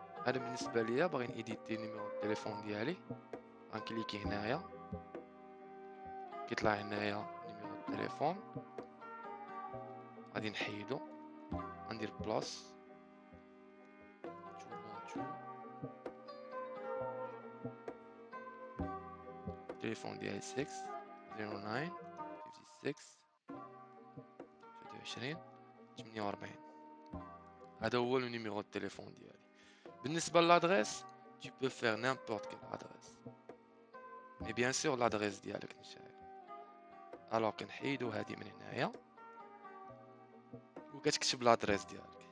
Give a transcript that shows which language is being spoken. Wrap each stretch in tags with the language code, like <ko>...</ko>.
<ar>هذا بالنسبه ليا باغي نيديتي نيميرو التليفون ديالي، غنكليكي هنايا، كيطلع هنايا نيميرو التليفون، غادي نحيدو، غندير بلاس 212 التليفون ديالي 6 09 56 23 48. هذا هو النيميرو التليفون ديالي. بالنسبه للادريس</ar> <fr>tu peux faire n'importe quelle adresse، mais bien sûr l'adresse</fr> <ar>ديالك نتايا. الوغ كنحيدو هادي من هنايا وكتكتب لادريس ديالك.</ar>